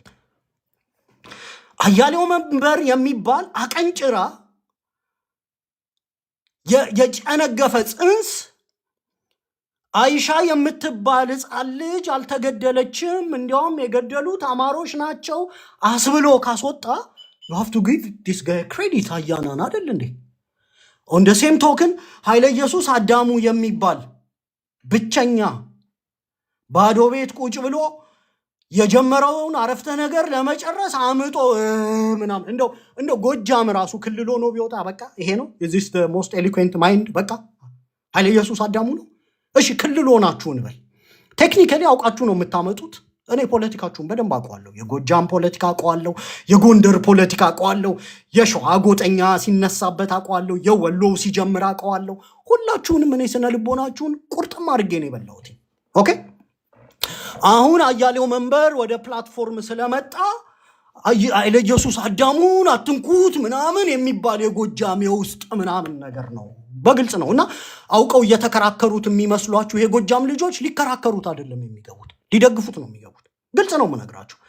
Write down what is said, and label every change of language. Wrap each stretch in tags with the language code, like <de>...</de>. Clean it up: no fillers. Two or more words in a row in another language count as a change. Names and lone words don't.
<am>አያሌው መንበር የሚባል አቀንጭራ የጨነገፈ ጽንስ አይሻ የምትባል ሕፃን ልጅ አልተገደለችም፣ እንዲያውም የገደሉት አማሮች ናቸው አስብሎ ካስወጣ</am> <en>you have to give this guy credit።</en> <am>አያናን አይደል እንዴ?</am> <en>on the same token</en> <am>ኃይለ ኢየሱስ አዳሙ የሚባል ብቸኛ ባዶ ቤት ቁጭ ብሎ የጀመረውን አረፍተ ነገር ለመጨረስ አምጦ ምናምን እንደው ጎጃም ራሱ ክልል ሆኖ ቢወጣ በቃ ይሄ ነው</am> <en>this the most eloquent</en> <am>mind በቃ ኃይለ ኢየሱስ አዳሙ ነው። እሺ ክልል ሆናችሁ እንበል፣ ቴክኒካሊ አውቃችሁ ነው የምታመጡት። እኔ ፖለቲካችሁን በደንብ አውቀዋለሁ። የጎጃም ፖለቲካ አውቀዋለሁ፣ የጎንደር ፖለቲካ አውቀዋለሁ፣ የሸዋ ጎጠኛ ሲነሳበት አውቀዋለሁ፣ የወሎ ሲጀምር አውቀዋለሁ። ሁላችሁንም እኔ ስነ ልቦናችሁን ቁርጥም አድርጌ ነው የበላሁት። ኦኬ አሁን አያሌው መንበር ወደ ፕላትፎርም ስለመጣ ኃይለ ኢየሱስ አዳሙን አትንኩት ምናምን የሚባል የጎጃም የውስጥ ምናምን ነገር ነው፣ በግልጽ ነው። እና አውቀው እየተከራከሩት የሚመስሏችሁ የጎጃም ልጆች ሊከራከሩት አይደለም የሚገቡት፣ ሊደግፉት ነው የሚገቡት። ግልጽ ነው የምነግራችሁ።</am>